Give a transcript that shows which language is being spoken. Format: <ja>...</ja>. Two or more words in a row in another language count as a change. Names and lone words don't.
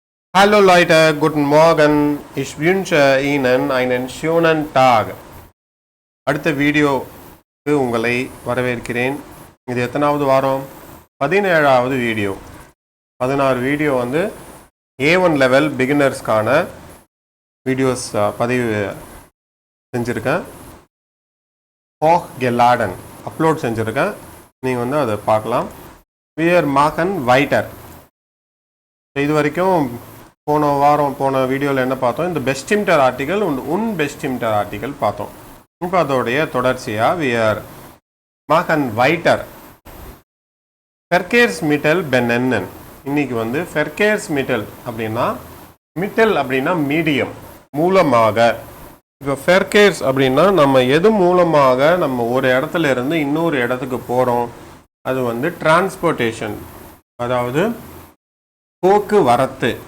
<de>Hallo Leute, guten Morgen. Ich wünsche Ihnen einen schönen Tag.</de> <ta>அடுத்த வீடியோக்கு உங்களை வரவேற்கிறேன். இது எத்தனாவது வாரம்? 17வது வீடியோ. 16 வீடியோ வந்து A1 லெவல் பிகினர்ஸ்க்கான வீடியோஸ் பதிவு செஞ்சுருக்கேன். hochgeladen அப்லோட் செஞ்சுருக்கேன். நீங்கள் வந்து அதை பார்க்கலாம்.</ta> <de>wir machen weiter.</de> <ta>இது வரைக்கும் போன வீடியோவில் என்ன பார்த்தோம்? இந்த</ta> <de>bestimmter Artikel bestimmter Artikel</de> <ta>பார்த்தோம். இப்போ அதோடைய தொடர்ச்சியாக</ta> <de>wir machen weiter. Verkehrsmittel benennen.</de> <ta>இன்னைக்கு வந்து Verkehrsmittel அப்படின்னா மிட்டல் அப்படின்னா மீடியம் மூலமாக. இப்போ Verkehrs அப்படின்னா நம்ம எது மூலமாக நம்ம ஒரு இடத்துல இருந்து இன்னொரு இடத்துக்கு போகிறோம், அது வந்து டிரான்ஸ்போர்ட்டேஷன், அதாவது போக்குவரத்து.</ta>